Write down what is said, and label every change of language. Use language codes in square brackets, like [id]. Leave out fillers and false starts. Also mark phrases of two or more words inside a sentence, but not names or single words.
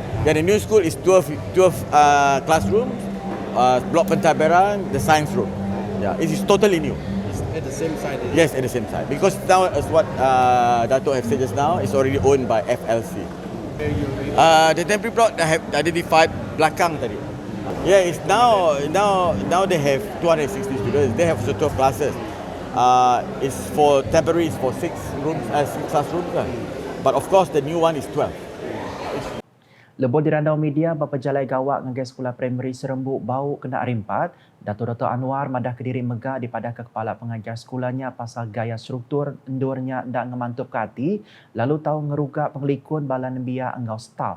[en] Yeah, the new school is 12 classrooms, block pentadbiran, the science room. Yeah, it is totally new. It's at the same side. Yes, at the same side. Because now, as what Dato' have said just now, it's already owned by FLC. The temporary block I have identified [ms] belakang tadi. [en] Yeah, it's now they have 260 students. They have 12 classes. It's for temporary, it's for 6 rooms, 6 classrooms. But of course, the new one is 12. [iba] Lebih dirandau media bapa jalai gawak ngagai sekolah primary Serembu bau kena rimpat, Dato' Anwar madah Kediri megah dipada ke kepala pengajar sekolahnya pasal gaya struktur endurnya ndak ngemantup ke hati, lalu tahu ngerugak pengelikun bala nembia engau staff.